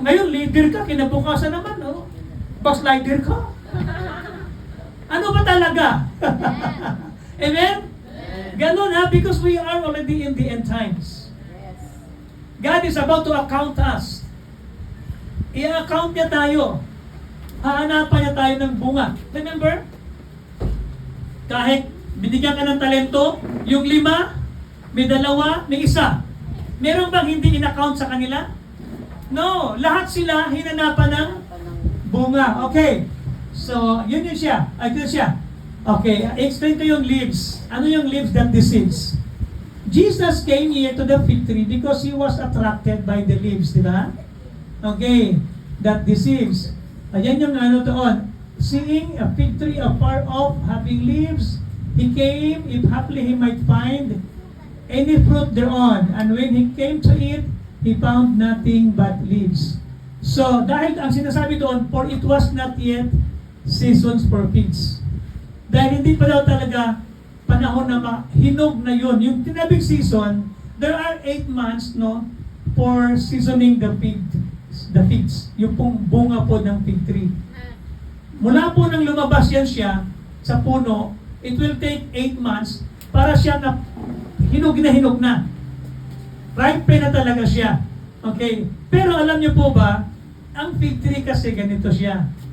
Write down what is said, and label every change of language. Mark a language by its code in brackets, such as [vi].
[tl] Ngayon, leader ka, kinabukasan naman, no? Backslider ka. Ano ba talaga? Amen? Ganon ha, [en] because we are already in the end times. Yes. God is about to account us. [tl] I-account niya tayo. Hahanapan niya tayo ng bunga. Remember? Kahit binigyan ka ng talento, yung 5, may 2, may 1. Meron bang hindi in-account sa kanila? [en] No. [tl] Lahat sila hinanapan ng bunga. Okay. So, yun siya. Ito siya. Okay. Explain ko yung leaves. Ano yung [en] leaves that deceives? Jesus came here to the fig tree because He was attracted by the leaves. [tl] Diba? Okay. [en] That deceives. [tl] Ayan yung ano doon. [en] Seeing a fig tree afar off, having leaves, He came, if haply He might find any fruit thereon. And when He came to it, He found nothing but leaves. [tl] So, dahil ang sinasabi doon, [en] for it was not yet seasons for figs. [tl] Dahil hindi pa daw talaga panahon na hinog na yun. Yung tinabing [en] season, there are 8 months, no, for seasoning the figs. [tl] Yung pong bunga po ng fig tree. Mula po nang lumabas yan siya sa puno, [en] it will take 8 months [tl] para siya na hinog na. Ripe na talaga siya. Okay? Pero alam niyo po ba, ang fig tree kasi ganito siya.